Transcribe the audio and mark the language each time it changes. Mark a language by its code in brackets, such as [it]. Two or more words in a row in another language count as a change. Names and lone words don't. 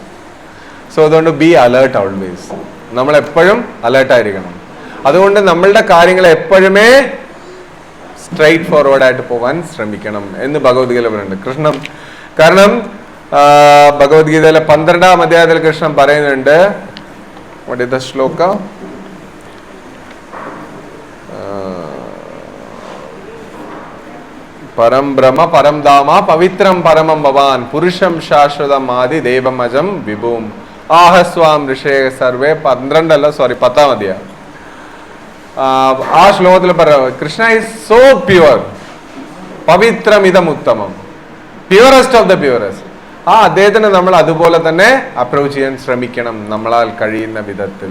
[ml] സോ അതുകൊണ്ട് [en] be alert always. [ml] നമ്മൾ എപ്പോഴും അലേർട്ടായിരിക്കണം. അതുകൊണ്ട് നമ്മളുടെ കാര്യങ്ങൾ എപ്പോഴുമേ [en] straight forward [ml] ആയിട്ട് പോകാൻ ശ്രമിക്കണം എന്ന് ഭഗവത്ഗീത പറയുന്നുണ്ട് കൃഷ്ണൻ. കാരണം ഭഗവത്ഗീതയിലെ 12-ാം അധ്യായത്തിൽ കൃഷ്ണൻ പറയുന്നുണ്ട്, [en] what is the shloka? [sa] പരം ബ്രഹ്മ പരം ധാമ പവിത്രം പരമം ഭവാൻ പുരുഷം ശാശ്വതം ആദി ദേവമജം വിഭൂം ആഹസ്വാം ഋഷേ സർവേ 10-ാം അധ്യായം. [ml] ആ ശ്ലോകത്തിൽ പറയുന്നത് [en] Krishna is so pure, [ml] പവിത്രമിതം ഉത്തമം, [en] purest of the purest. [ml] ആ അദ്ദേഹത്തിന് നമ്മൾ അതുപോലെ തന്നെ അപ്രോച്ച് ചെയ്യാൻ ശ്രമിക്കണം നമ്മളാൽ കഴിയുന്ന വിധത്തിൽ.